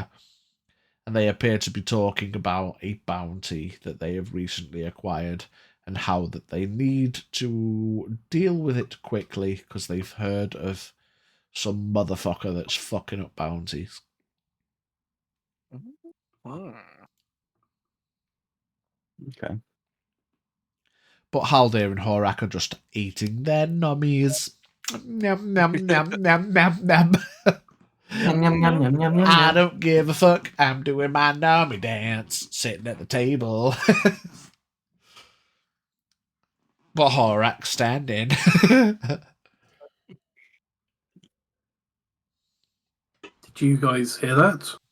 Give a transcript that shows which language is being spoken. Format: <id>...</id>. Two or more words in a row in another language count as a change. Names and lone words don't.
<en>And they appear to be talking about a bounty that they have recently acquired and how that they need to deal with it quickly because they've heard of some motherfucker that's fucking up bounties. Hmm. Okay. But Haldir and Horak are just eating their nummies. Nom, nom, nom, nom, nom, nom. Yum, yum, yum, yum, yum, yum, I yum. don't give a fuck. I'm doing my nummy dance, sitting at the table. But Horak's standing. Did you guys hear that?</en>